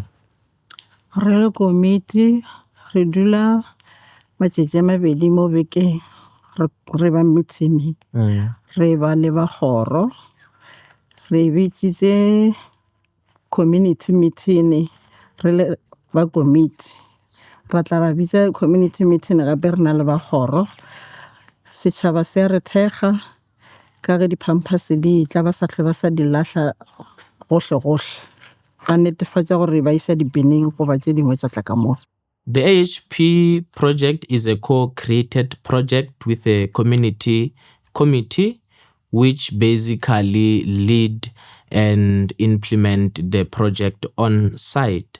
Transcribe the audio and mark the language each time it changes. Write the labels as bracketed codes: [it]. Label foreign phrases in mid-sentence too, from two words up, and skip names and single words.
[nso] Re le komiti re dula matšatši a mabedi mo bekeng re ba meeting, re ba le ba kgoro, re bitsitse [en] community meeting [nso] re le ba komiti, ra tla ra bitsa [en] community meeting [nso] gape re na le ba kgoro. Setšhaba se a re thekga ka ge di-pampers di tla ba sa hle ba sa di lahla gohle ba netefatša gore ba isa dibineng goba tše dingwe tša tla ka moo. [en] The AHP project is a co-created project with a community committee which basically lead and implement the project on site.